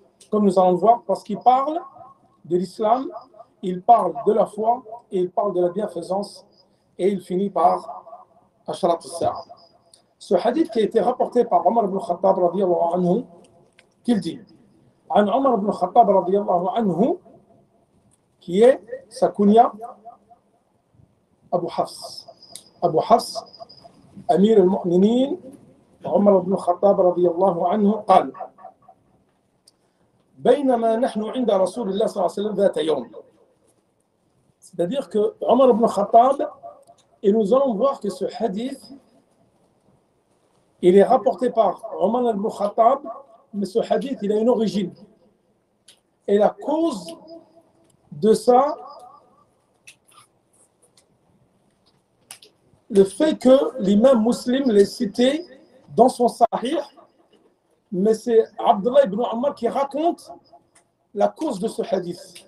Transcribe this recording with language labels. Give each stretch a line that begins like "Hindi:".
French: Comme nous allons voir, parce qu'il parle de l'islam, il parle de la foi, et il parle de la bienfaisance, et il finit par Asharat al-Sa'a. Ce hadith qui a été rapporté par Omar ibn Khattab radiyallahu anhu, qu'il dit,
Arabic: عن
French: Omar ibn Khattab radiyallahu anhu, qui est sa kunya Abu Hafs.
Arabic: Abu Hafs, Amir al-Mu'minin, Omar ibn Khattab radiyallahu anhu, قال بينما نحن عند رسول الله صلى الله عليه وسلم ذات يوم.
French: C'est-à-dire que Omar ibn Khattab, et nous allons voir que ce hadith, il est rapporté par Omar ibn Khattab, mais ce hadith, il a une origine. Et la cause de ça, le fait que l'imam Muslim l'ait cité dans son Sahih, mais c'est Abdullah ibn Ammar qui raconte la cause de ce hadith.